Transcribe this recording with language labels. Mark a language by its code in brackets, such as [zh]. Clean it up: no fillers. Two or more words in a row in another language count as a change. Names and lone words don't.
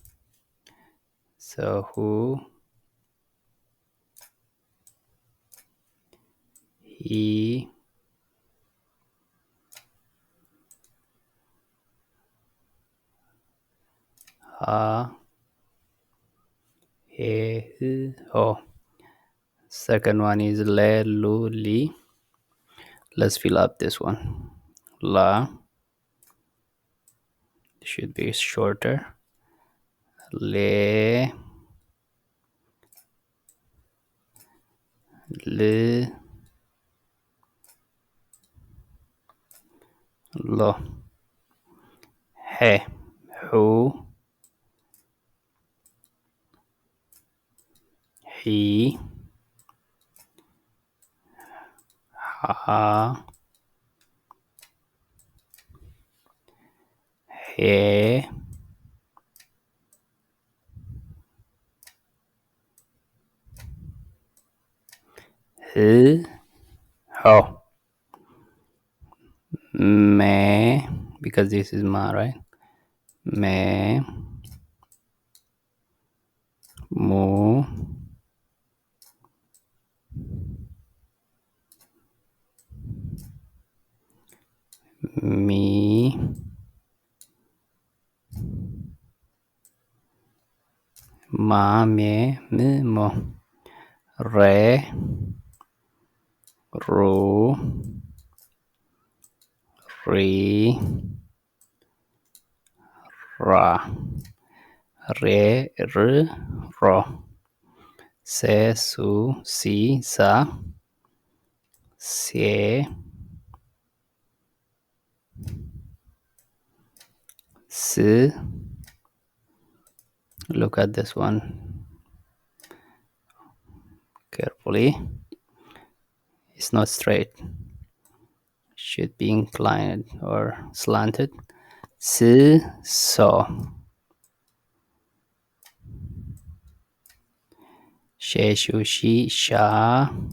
[en] So who, he, ha, he, ho. Second one is le, lu, li. Let's fill up this one. La should be shorter. Le, le, lo. He, who, he, ha, he, ho. Me, because this is ma, right? Me, mu, mi, ma, me, mi, mo. Re, ru, ri, ra. Re, r, ro. Se, su, si, sa. Se, si. Look at this one carefully. It's not straight. Should be inclined or slanted. Si, so. She, shu, she, sha.